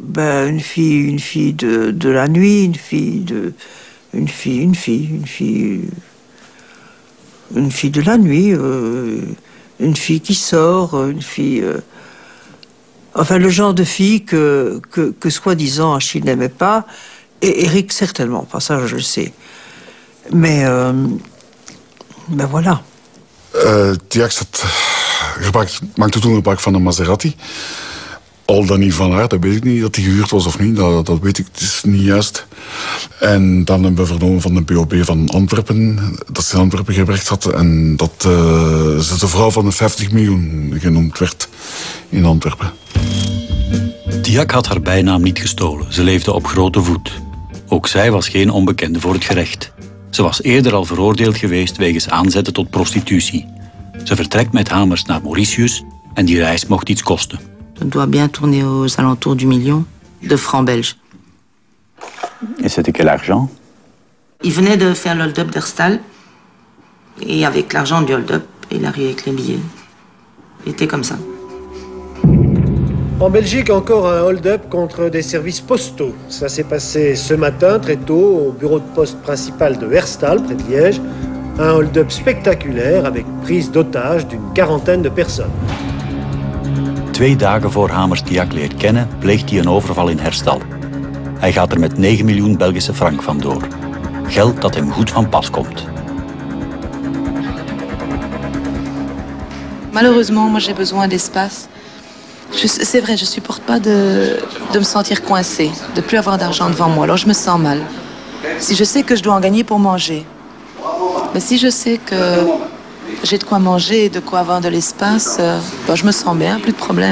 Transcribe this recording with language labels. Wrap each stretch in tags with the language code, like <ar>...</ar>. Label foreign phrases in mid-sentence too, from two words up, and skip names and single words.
<fr>une fille de la nuit, une fille de la nuit, une fille qui sort, une fille... Enfin, le genre de fille que soi-disant Achille n'aimait pas, et Eric certainement pas, ça je le sais. Mais voilà.</fr> <nl>Diak maakte toen gebruik van een Maserati. Al dan niet van haar, dat weet ik niet. Dat die gehuurd was of niet, dat weet ik. Het is niet juist. En dan hebben we vernomen van de BOB van Antwerpen, dat ze in Antwerpen gewerkt had. En dat ze de vrouw van de 50 miljoen genoemd werd in Antwerpen. Diak had haar bijnaam niet gestolen. Ze leefde op grote voet. Ook zij was geen onbekende voor het gerecht. Ze was eerder al veroordeeld geweest wegens aanzetten tot prostitutie. Ze vertrekt met Hamers naar Mauritius en die reis mocht iets kosten.</nl> <fr>Het doit bien tourner aux alentours du million de francs belges. Et c'était quel argent? Il venait de faire le hold-up d'Herstal. Et avec l'argent du hold-up, il arrivait avec les billets. Il était comme ça. En Belgique, encore un hold-up contre des services postaux. Ça s'est passé ce matin, très tôt, au bureau de poste principal de Herstal, près de Liège. Un hold-up spectaculaire avec prise d'otage d'une quarantaine de personnes.</fr> <nl>2 dagen voor Hamers Diak leert kennen, pleegt hij een overval in Herstal. Hij gaat er met 9 miljoen Belgische frank vandoor. Geld dat hem goed van pas komt.</nl> <fr>Malheureusement, moi j'ai besoin d'espace. C'est vrai, je supporte pas de me sentir coincée, de plus avoir d'argent devant moi. Alors je me sens mal. Si je sais que je dois en gagner pour manger, mais si je sais que j'ai de quoi manger et de quoi avoir de l'espace, je me sens bien, plus de problème.</fr>